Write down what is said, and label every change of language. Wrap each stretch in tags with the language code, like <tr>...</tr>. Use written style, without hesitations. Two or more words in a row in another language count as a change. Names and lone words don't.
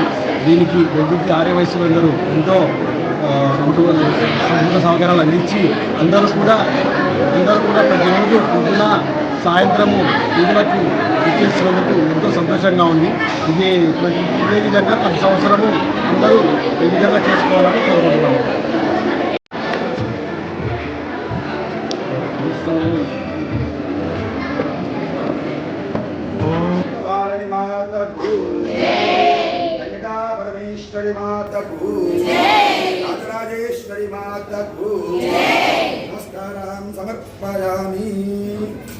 <te>దీనికి వెల్దుర్తి ఆర్యవైశ్యులందరూ ఎంతో సౌకర్యాలు అందించి అందరూ కూడా ప్రతిరోజు పొద్దున సాయంత్రము వీధులకు ఇచ్చేసినందుకు ఎంతో సంతోషంగా ఉంది. ఇదే విధంగా ప్రతి సంవత్సరము అందరూ ఈ విధంగా చేసుకోవాలని కోరుకుంటున్నాము.</te> <hi>परमेश्वरी माता को राजराजेश्वरी माता को</hi> <sa>नमस्कारां समर्पयामि।</sa>